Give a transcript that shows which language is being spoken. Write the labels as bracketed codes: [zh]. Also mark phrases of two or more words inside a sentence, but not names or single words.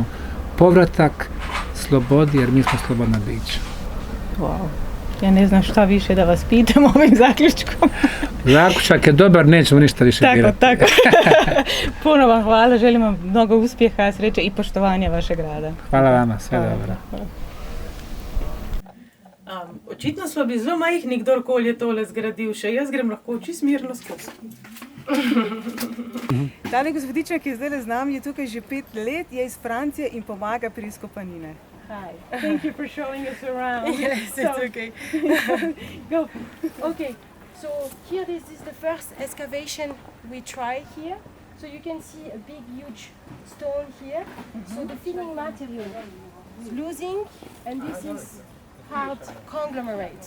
[bs] Povratak slobodi, jer mi smo slobodna bića. Wow. Ja ne znam šta više da vas pitam ovim zaključkom. Zaključak je dobar, nećemo ništa više dirati. Tako. Puno vam hvala, želim vam mnogo uspjeha, sreće i poštovanja vašeg rada. Hvala vama, sve dobro. [sl] Očitno smo bili zelo majhni, kdorkoli je tole zgradil, še jaz grem lahko čisto mirno skozi. Tale gospodična, ki je zdaj z nami, je tukaj že 5 let, je iz Francije in pomaga pri izkopanine. [en] Hi, thank you for showing us around. Yes, it's okay. Go. Okay, so here this is the first excavation we try here. So you can see a big, huge stone here. So the filling material is losing, and this is hard conglomerate.